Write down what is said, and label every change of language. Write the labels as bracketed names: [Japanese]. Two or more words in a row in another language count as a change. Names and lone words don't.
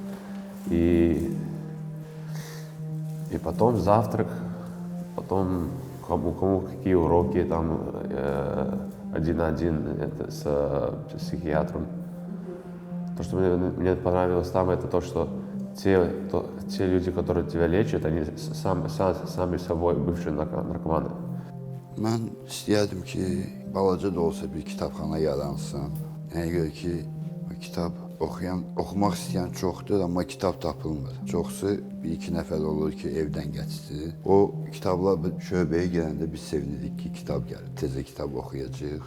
[Russian] И потом завтрак, потом кому какие уроки, там один на один с психиатром. То, что мне понравилось там, это то, что те люди, которые тебя lечат, они сами собой бывшие наркоманы. [Azerbaijani] Mən istəyərdim ki, balaca da olsa bir kitabxana yaransın. Nəyə görə ki, kitab oxumaq istəyən çoxdur, amma kitab tapılmır. Çoxsu bir-iki nəfər olur ki, evdən gətirir. O kitablar şöbəyə gələndə biz sevinirik ki, kitab gəlir, tezə kitab oxuyacaq.